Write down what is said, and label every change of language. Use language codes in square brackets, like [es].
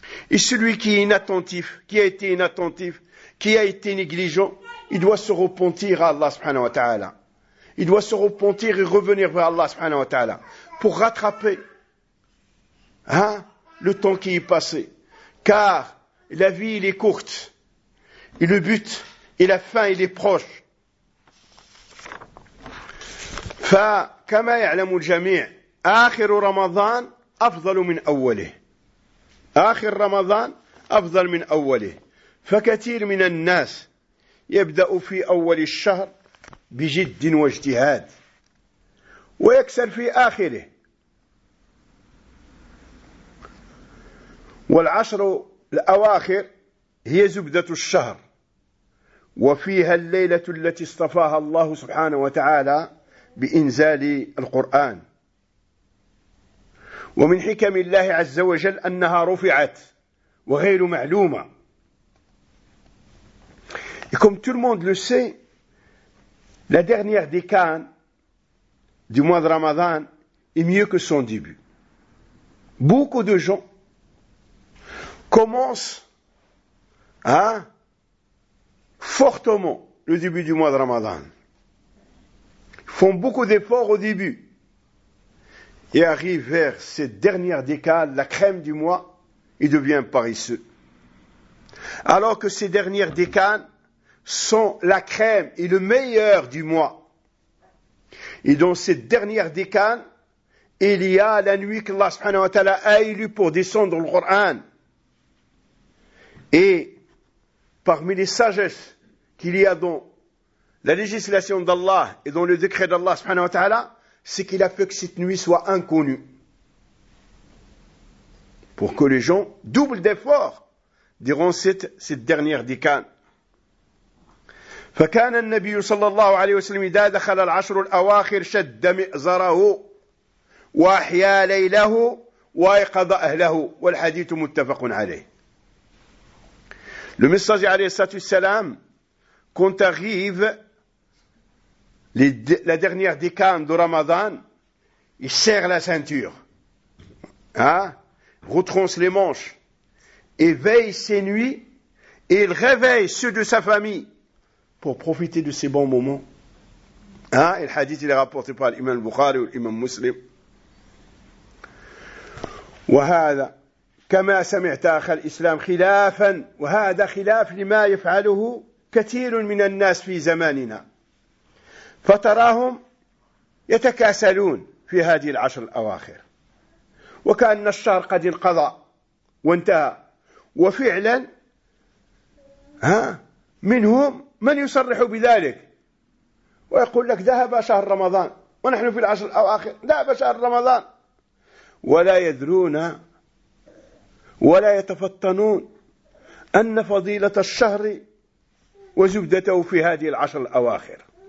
[fr] Et celui qui est inattentif, qui a été inattentif, qui a été négligent, il doit se repentir à Allah subhanahu wa ta'ala. Il doit se repentir et revenir vers Allah subhanahu wa ta'ala pour rattraper le temps qui est passé. Car la vie, elle est courte. Et le but et la fin, elle est proche. [ar] فكما يعلم الجميع آخر رمضان أفضل من أوله آخر رمضان أفضل من أوله فكثير من الناس يبدأ في أول الشهر بجد واجتهاد ويكسر في آخره والعشر الأواخر هي زبدة الشهر وفيها الليلة التي اصطفاها الله سبحانه وتعالى بإنزال القرآن ومن حكم الله عز وجل أنها رفعت وغير معلومة [fr] Et comme tout le monde le sait, la dernière décade du mois de Ramadan est mieux que son début. Beaucoup de gens commencent fortement le début du mois de Ramadan. Font beaucoup d'efforts au début et arrivent vers cette dernière décade, la crème du mois, ils deviennent paresseux. Alors que ces dernières décades sont la crème et le meilleur du mois. Et dans cette dernière décade, il y a la nuit que Allah subhanahu wa ta'ala a élue pour descendre le Coran. Et parmi les sagesses qu'il y a dans la législation d'Allah et dans le décret d'Allah subhanahu wa ta'ala, c'est qu'il a fait que cette nuit soit inconnue. Pour que les gens doublent d'efforts durant cette dernière décade. [ar] فكان النبي صلى الله عليه وسلم إذا دخل العشر الأواخر شد مئزره وأحيا ليله وأيقظ أهله والحديث متفق عليه. [fr] Le messager عليه الصلاة والسلام, quand arrive la dernière décade de Ramadan, il serre la ceinture, retronce les manches, éveille ses nuits et il réveille ceux de sa famille pour profiter de ces bons moments. Et le hadith il est rapporté par l'imam Bukhari ou l'imam Muslim. [ar] وهذا كما سمعت أخ الإسلام خلافا وهذا خلاف لما يفعله كثير من الناس في زماننا. فتراهم يتكاسلون في هذه العشر الأواخر وكأن الشهر قد انقضى وانتهى وفعلا منهم من يصرح بذلك ويقول لك ذهب شهر رمضان ونحن في العشر الأواخر ذهب شهر رمضان ولا يدرون ولا يتفطنون أن فضيلة الشهر وزبدته في هذه العشر الأواخر.